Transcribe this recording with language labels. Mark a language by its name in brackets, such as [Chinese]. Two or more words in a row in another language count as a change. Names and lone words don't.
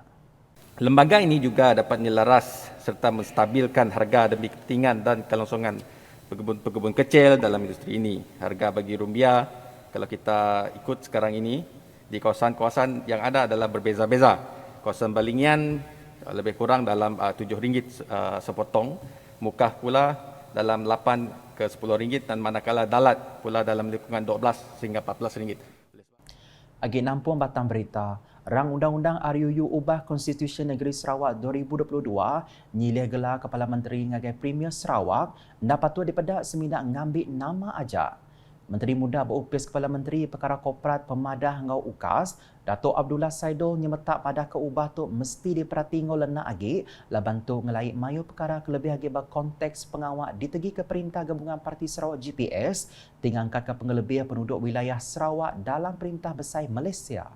[Malay] Lembaga ini juga dapat menyelaras serta menstabilkan harga demi kepentingan dan kelangsungan pekebun kecil dalam industri ini. Harga bagi rumbia, kalau kita ikut sekarang ini, di kawasan-kawasan yang ada adalah berbeza-beza. Kawasan Balingian lebih kurang dalam RM7 sepotong, Mukah pula dalam 8 ke RM10 dan manakala Dalat pula dalam lingkungan 12 sehingga RM14. [Iban] Agi nampung batang berita, Rang Undang-Undang RUU ubah Konstitusi Negeri Sarawak 2022 nyilih gelar Kepala Menteri ngagai Premier Sarawak dapat tu daripada seminat ngambil nama aja. Menteri Muda berupis Kepala Menteri Perkara Korporat Pemadah ngau UKAS, Datuk Abdullah Saidul nyemetak pada keubah tu mesti diperhati ngau lena agi laban tu ngelai mayu perkara kelebih agi berkonteks pengawak ditegi ke Perintah Gabungan Parti Sarawak GPS tingangkat ke pengelebih penduduk wilayah Sarawak dalam Perintah Besar Malaysia.